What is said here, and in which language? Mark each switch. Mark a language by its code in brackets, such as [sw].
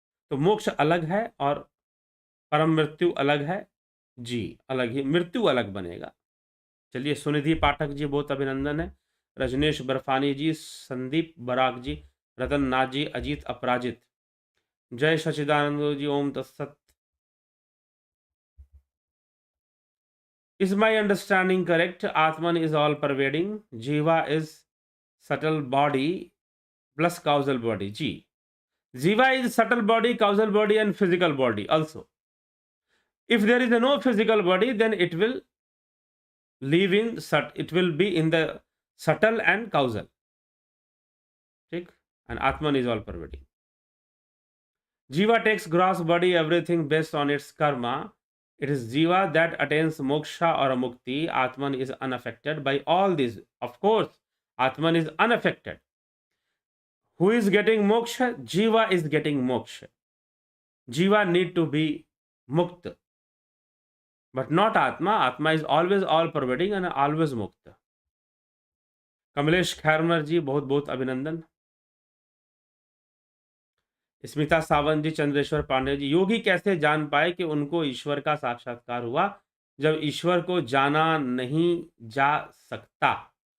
[hi] तो मोक्ष अलग है और परम मृत्यु अलग है, जी अलग ही, मृत्यु अलग बनेगा। चलिए, सुनिधि पाठक जी बहुत अभिनंदन है, रजनेश बर्फानी जी, संदीप बराग जी, रतन नाथ जी, अजीत अपराजित, जय सचिदानंद जी, ओम तत्सत। [en] Is my understanding correct? Atman is all pervading. Jiva is subtle body plus causal body. Ji. Jiva is subtle body, causal body, and physical body also. If there is no physical body, then it will live in it will be in the subtle and causal. ठीक? And Atman is all pervading. Jiva takes gross body, everything based on its karma. It is Jiva that attains moksha or mukti. Atman is unaffected by all these. Of course, Atman is unaffected. Who is getting moksha? Jiva is getting moksha. Jiva need to be mukta. But not Atma. Atma is always all pervading and always mukta. [hi] Kamlesh खैरमर जी बहुत बहुत अभिनंदन। स्मिता सावंत जी, चंद्रेश्वर पांडे जी, योगी कैसे जान पाए कि उनको ईश्वर का साक्षात्कार हुआ जब ईश्वर को जाना नहीं जा सकता?